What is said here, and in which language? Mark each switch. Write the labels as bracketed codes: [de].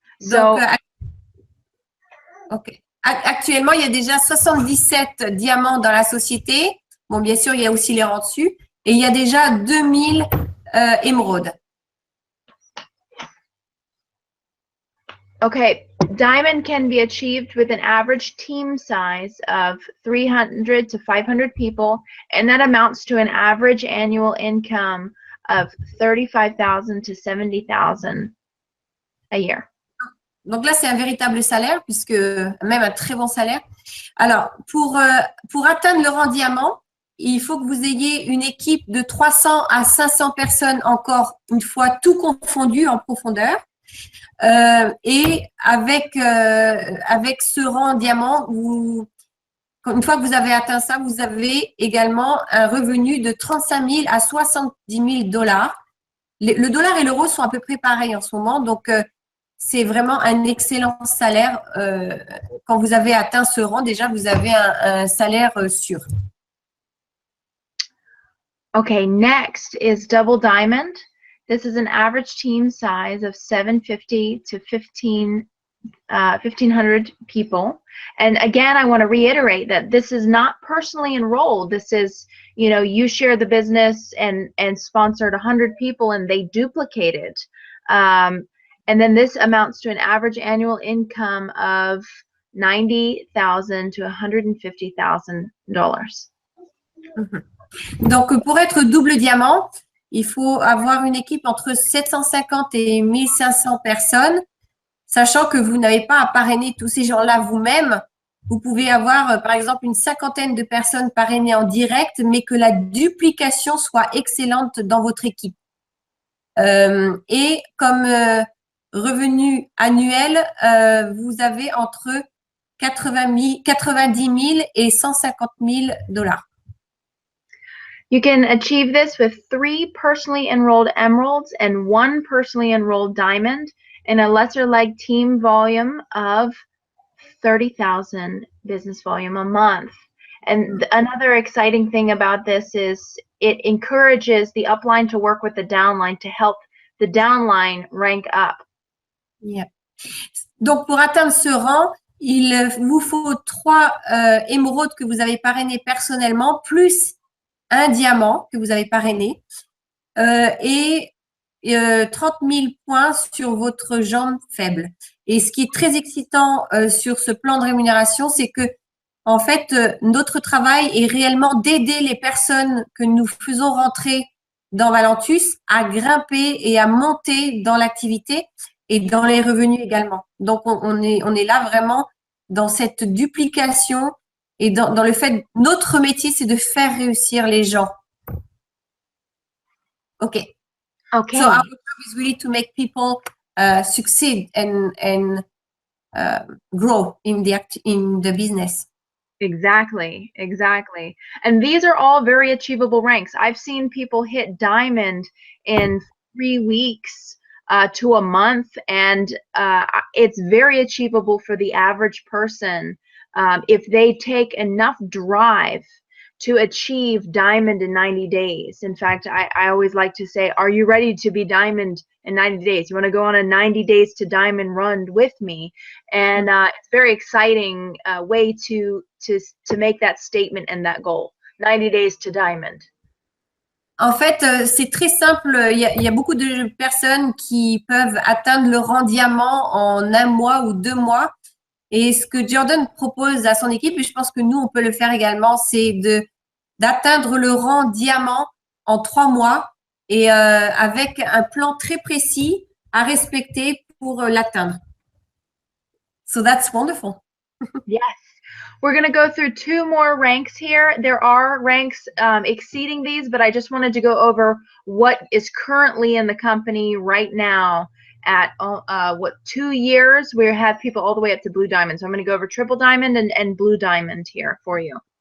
[fr] Donc, OK. Actuellement, il y a déjà 77 diamants dans la société. Bon, bien sûr, il y a aussi les rangs dessus. Et il y a déjà 2000 émeraudes. [en] Okay, diamond can be achieved with an average team size of 300 to 500 people, and that amounts to an average annual income of 35,000 to 70,000 a year. [fr] Donc là, c'est un véritable salaire, puisque même un très bon salaire. Alors, pour atteindre le rang diamant, il faut que vous ayez une équipe de 300 à 500 personnes, encore une fois, tout confondu en profondeur. Et avec ce rang diamant, une fois que vous avez atteint ça, vous avez également un revenu de 35 000 à 70 000 dollars. Le dollar et l'euro sont à peu près pareils en ce moment, donc c'est vraiment un excellent salaire. Quand vous avez atteint ce rang, déjà, vous avez un salaire sûr. [en] Okay, next is double diamond. This is an average team size of 750 to 1,500 people. And again, I want to reiterate that this is not personally enrolled. This is, you know, you share the business and sponsored 100 people and they duplicate it. And then this amounts to an average annual income of $90,000 to $150,000. [fr] Donc, pour être double diamant, il faut avoir une équipe entre 750 et 1500 personnes, sachant que vous n'avez pas à parrainer tous ces gens-là vous-même. Vous pouvez avoir, par exemple, une 50aine de personnes parrainées en direct, mais que la duplication soit excellente dans votre équipe. Et comme revenu annuel, vous avez entre 90 000 et 150 000 dollars. [en] You can achieve this with 3 personally enrolled emeralds and 1 personally enrolled diamond and a lesser leg team volume of 30,000 business volume a month. And another exciting thing about this is it encourages the upline to work with the downline to help the downline rank up. Yeah. [fr] Donc, pour atteindre ce rang, il vous faut 3 émeraudes que vous avez parrainées personnellement, plus un diamant que vous avez parrainé et 30 000 points sur votre jambe faible. Et ce qui est très excitant sur ce plan de rémunération, c'est que en fait, notre travail est réellement d'aider les personnes que nous faisons rentrer dans Valentus à grimper et à monter dans l'activité et dans les revenus également. Donc, on est là vraiment dans cette duplication et dans le fait, notre métier, c'est de faire réussir les gens. OK. [en] Okay. So our job is really to make people succeed and grow in the business. Exactly, exactly. And these are all very achievable ranks. I've seen people hit diamond in 3 weeks to a month, and it's very achievable for the average person if they take enough drive to achieve diamond in 90 days. In fact, I always like to say, are you ready to be diamond in 90 days? You want to go on a 90 days to diamond run with me? And it's a very exciting way to make that statement and that goal. 90 days to diamond. [fr] En fait, c'est très simple. Il y a beaucoup de personnes qui peuvent atteindre le rang diamant en 1 mois ou 2 mois. Et ce que Jordan propose à son équipe, et je pense que nous, on peut le faire également, c'est d'atteindre le rang diamant en 3 mois et avec un plan très précis à respecter pour l'atteindre. [en] So that's wonderful. Yes. We're going to go through 2 more ranks here. There are ranks exceeding these, but I just wanted to go over what is currently in the company right now at 2 years. We have people all the way up to blue diamond. So I'm going to go over triple diamond and blue diamond here for you.